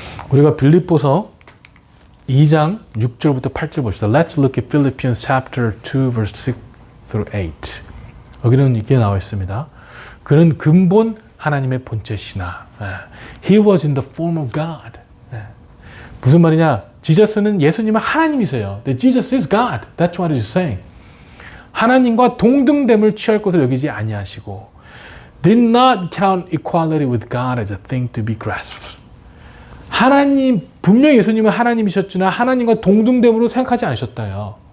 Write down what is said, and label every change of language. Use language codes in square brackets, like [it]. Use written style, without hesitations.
[ko] 우리가 빌립보서 2장 6절부터 8절 봅시다. [en] Let's look at Philippians chapter 2 verse 6 through 8. [ko] 여기는 이렇게 나와 있습니다. 그는 근본 하나님의 본체시나. [en] He was in the form of God. [ko] 무슨 말이냐? 지저스는 예수님은 하나님이세요. [en] But Jesus is God. That's what he's saying. [ko] 하나님과 동등됨을 취할 것을 여기지 아니하시고 [en] did not count equality with God as a thing to be grasped. [ko] 하나님, 분명히 예수님은 하나님이셨으나 하나님과 동등됨으로 생각하지 않으셨다요.